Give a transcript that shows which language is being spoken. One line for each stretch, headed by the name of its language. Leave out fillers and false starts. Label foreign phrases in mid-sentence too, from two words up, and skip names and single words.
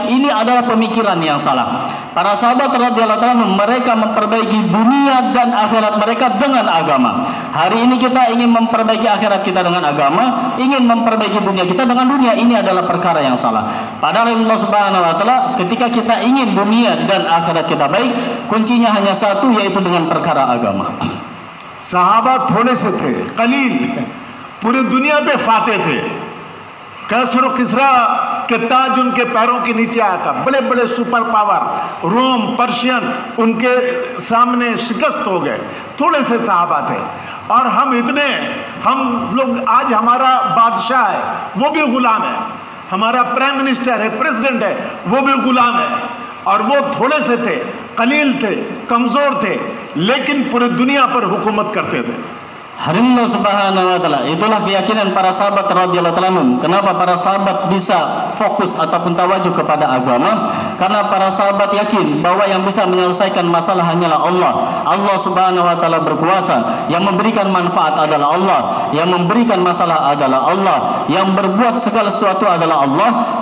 Indonesian: Ini adalah pemikiran yang salah. Para sahabat
Arabic: رضي الله تعالى
Indonesian: mereka memperbaiki dunia dan akhirat mereka dengan agama. Hari ini kita ingin memperbaiki akhirat kita dengan agama, ingin memperbaiki dunia kita dengan dunia. Ini adalah perkara yang salah. Padahal Allah
Arabic: سبحانه وتعالى,
Indonesian: ketika kita ingin dunia dan akhirat kita baik, kuncinya hanya satu, yaitu dengan perkara agama.
Hindi: सहाबा थोड़े से थे, कलील, पूरी दुनिया पे फाते थे। कैसर और किसरा के ताज उनके पैरों के नीचे आया था। बड़े बड़े
English: super power
Hindi: रोम, पर्शियन उनके सामने शिकस्त हो गए। थोड़े से सहाबा थे और हम लोग आज हमारा बादशाह है वो भी गुलाम है, हमारा
English: prime minister
Hindi: है, प्रेसिडेंट है, वो भी गुलाम है। और वो थोड़े से थे, कलील थे, कमजोर थे, लेकिन पूरी दुनिया पर हुकूमत करते थे।
Indonesian: Allah
Arabic: سبحانه وتعالى,
Indonesian: itulah keyakinan para sahabat
Arabic: رضي الله تعالى عنهم.
Indonesian: Kenapa para sahabat bisa fokus ataupun tawajuh kepada agama? Karena para sahabat yakin bahwa yang bisa menyelesaikan masalah hanyalah Allah. Allah
Arabic: سبحانه وتعالى
Indonesian: berkuasa. Yang memberikan manfaat adalah Allah, yang memberikan masalah adalah Allah, yang berbuat segala sesuatu adalah Allah.